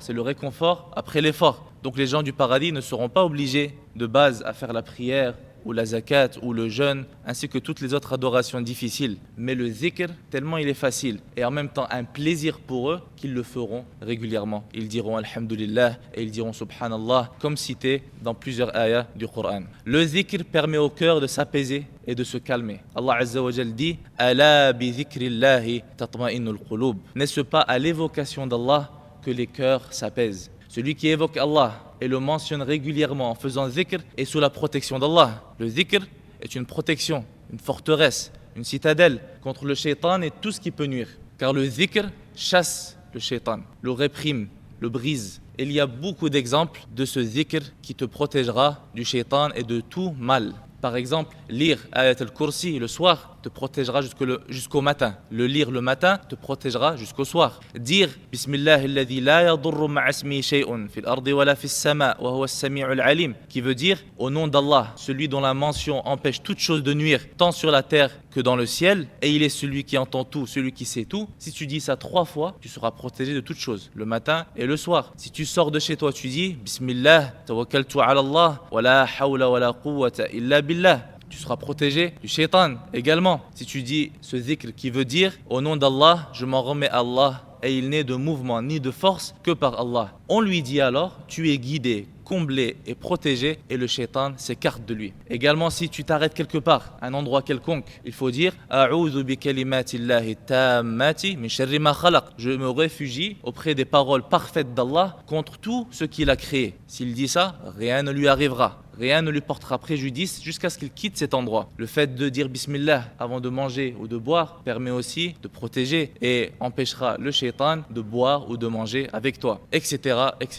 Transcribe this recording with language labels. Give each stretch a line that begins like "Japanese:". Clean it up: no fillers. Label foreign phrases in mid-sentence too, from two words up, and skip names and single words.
French: C'est le réconfort après l'effort. Donc les gens du paradis ne seront pas obligés de base à faire la prière ou la zakat ou le jeûne, ainsi que toutes les autres adorations difficiles. Mais le zikr, tellement il est facile et en même temps un plaisir pour eux qu'ils le feront régulièrement. Ils diront Alhamdulillah et ils diront Subhanallah, comme cité dans plusieurs ayats du Coran. Le zikr permet au cœur de s'apaiser et de se calmer.
Arabic: الله عز وجل dit ألا بذكر الله تطمئن القلوب.
French: N'est-ce pas à l'évocation d'Allah que les cœurs s'apaisent? Celui qui évoque Allah et le mentionne régulièrement en faisant zikr est sous la protection d'Allah. Le zikr est une protection, une forteresse, une citadelle contre le shaitan et tout ce qui peut nuire. Car le zikr chasse le shaitan, le réprime, le brise. Et il y a beaucoup d'exemples de ce zikr qui te protégera du shaitan et de tout mal. Par exemple, lire Ayat al-Kursi le soir te protégera jusqu'au matin. Le lire le matin te protégera jusqu'au soir.
Arabic: Dire بسم الله الذي لا يضر مع اسمه شيء في الأرض ولا في السماء وهو السميع العليم,
French: qui veut dire au nom d'Allah, celui dont la mention empêche toute chose de nuire, tant sur la terre que dans le ciel, et il est celui qui entend tout, celui qui sait tout. Si tu dis ça 3 fois, tu seras protégé de toute chose, le matin et le soir. Si tu sors de chez toi, tu dis
Arabic: بسم الله توكلت على الله ولا حول ولا قوة إلا بالله.
French: Tu seras protégé du shaitan également. Si tu dis ce zikr qui veut dire au nom d'Allah, je m'en remets à Allah et il n'est de mouvement ni de force que par Allah. On lui dit alors, tu es guidé, comblé et protégé et le shaitan s'écarte de lui. Également, si tu t'arrêtes quelque part, un endroit quelconque, il faut dire
Arabic: أعوذ بكلمات الله التامات من شر ما خلق.
French: Je me réfugie auprès des paroles parfaites d'Allah contre tout ce qu'il a créé. S'il dit ça, rien ne lui arrivera. Rien ne lui portera préjudice jusqu'à ce qu'il quitte cet endroit. Le fait de dire Bismillah avant de manger ou de boire permet aussi de protéger et empêchera le shaitan de boire ou de manger avec toi, etc., etc.